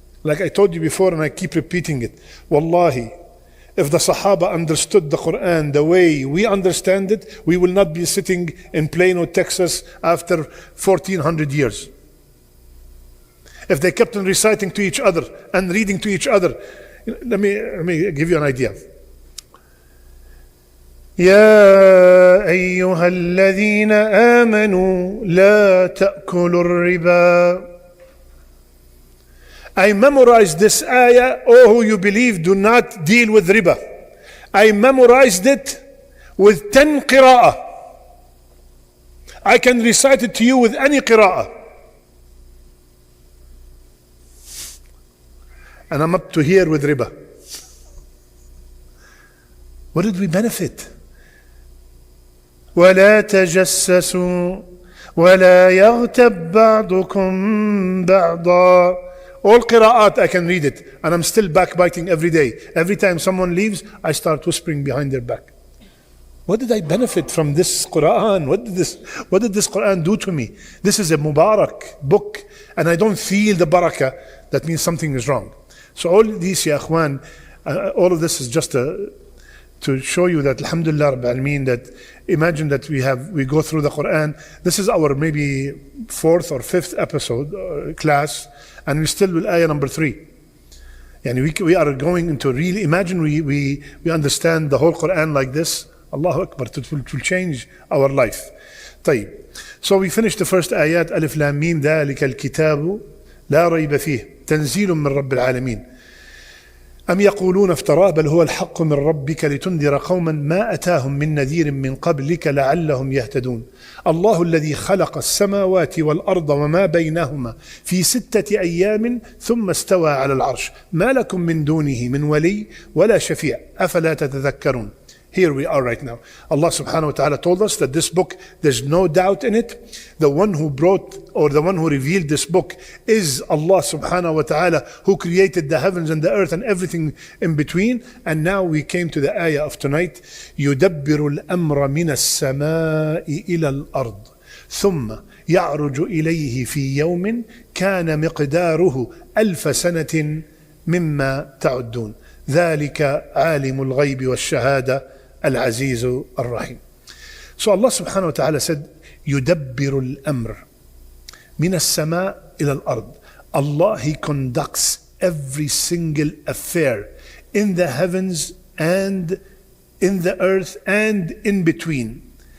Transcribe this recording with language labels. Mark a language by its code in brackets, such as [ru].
[en] Like I told you before and I keep repeating it. Wallahi, if the Sahaba understood the Quran the way we understand it, we will not be sitting in Plano, Texas after 1400 years. If they kept on reciting to each other and reading to each other, let me give you an idea. [ar] يا أيها الذين آمنوا لا تأكلوا الربا. [en] I memorized this ayah, oh who you believe, do not deal with riba. I memorized it with 10 qira'ah. I can recite it to you with any qira'ah. And I'm up to here with riba. What did we benefit? [ar] ولا تجسسوا ولا يغتب بعضكم بعضا. [en] All qira'at I can read it, and I'm still backbiting every day. Every time someone leaves, I start whispering behind their back. What did I benefit from this Quran? What did this Quran do to me? This is a Mubarak book, and I don't feel the barakah. That means something is wrong. So all these, ya akhwan, all of this is just to to show you that Alhamdulillah Rabbil Alameen, that imagine that we go through the Quran. This is our maybe 4th or 5th episode class, and we still with ayah number 3. And we are going into really, imagine we understand the whole Quran like this. Allahu Akbar, it will change our life. [ar] طيب. [en] So we finished the first ayat. [ar] ألف لام ميم ذلك الكتاب لا ريب فيه تنزيل من رب العالمين أم يقولون افتراه بل هو الحق من ربك لتنذر قوما ما أتاهم من نذير من قبلك لعلهم يهتدون الله الذي خلق السماوات والأرض وما بينهما في 6 أيام ثم استوى على العرش ما لكم من دونه من ولي ولا شفيع أفلا تتذكرون. [en] Here we are right now. Allah subhanahu wa ta'ala told us that this book, there's no doubt in it. The one who brought or the one who revealed this book is Allah subhanahu wa ta'ala, who created the heavens and the earth and everything in between. And now we came to the ayah of tonight. [ar] يُدَبِّرُ الْأَمْرَ مِنَ السَّمَاءِ إِلَى الْأَرْضِ ثُمَّ يَعْرُجُ إِلَيْهِ فِي يَوْمٍ كَانَ مِقْدَارُهُ أَلْفَ سَنَةٍ مِمَّا تَعُدُّونَ ذَلِكَ عَالِمُ الْغَيْبِ وَالشَّهَادَةِ Al-Aziz Ar-Rahim. [en] So Allah subhanahu wa ta'ala said, [ar] يُدَبِّرُ الْأَمْرِ مِنَ السَّمَاءِ إِلَى الْأَرْضِ. [en] Allah, He conducts every single affair in the heavens and in the earth and in between.